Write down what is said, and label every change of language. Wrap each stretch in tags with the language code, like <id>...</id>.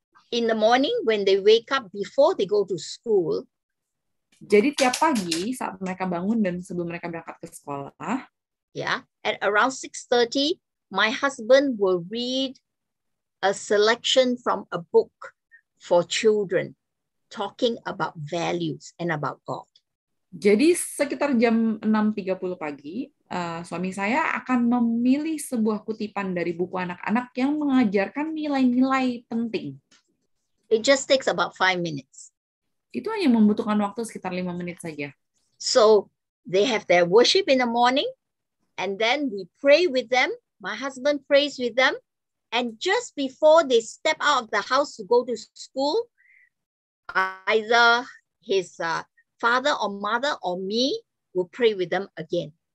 <en>In the morning, when they wake up before they go to school,</en> <id>jadi tiap pagi saat mereka bangun dan sebelum mereka berangkat ke sekolah,</id> <en>at around 6:30, my husband will read a selection from a book for children, talking about values and about God.</en> <id>Jadi sekitar jam 6.30 pagi, suami saya akan memilih sebuah kutipan dari buku anak-anak yang mengajarkan nilai-nilai penting.</id> <en>It just takes about 5 minutes.</en> <id>Itu hanya membutuhkan waktu sekitar 5 menit saja.</id> <en>So they have their worship in the morning, and then we pray with them. My husband prays with them, and just before they step out of the house to go to school, either his father or mother or me will pray with them again.</en>